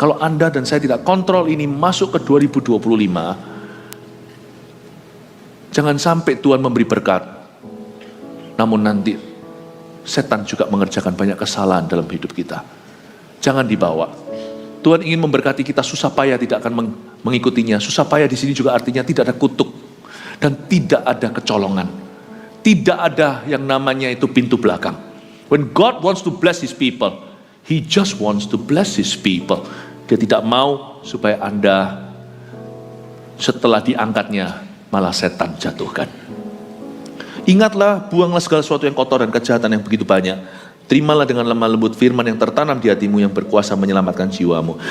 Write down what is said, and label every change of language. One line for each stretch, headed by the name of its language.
Indonesian: Kalau Anda dan saya tidak kontrol ini masuk ke 2025, jangan sampai Tuhan memberi berkat, namun nanti setan juga mengerjakan banyak kesalahan dalam hidup kita. Jangan dibawa. Tuhan ingin memberkati kita, susah payah tidak akan mengikutinya. Susah payah di sini juga artinya tidak ada kutuk dan tidak ada kecolongan. Tidak ada yang namanya itu pintu belakang.
English: When God wants to bless His people, He just wants to bless His people.
Indonesian: Dia tidak mau supaya Anda setelah diangkatnya malah setan jatuhkan. Ingatlah, buanglah segala sesuatu yang kotor dan kejahatan yang begitu banyak. Terimalah dengan lemah lembut firman yang tertanam di hatimu yang berkuasa menyelamatkan jiwamu.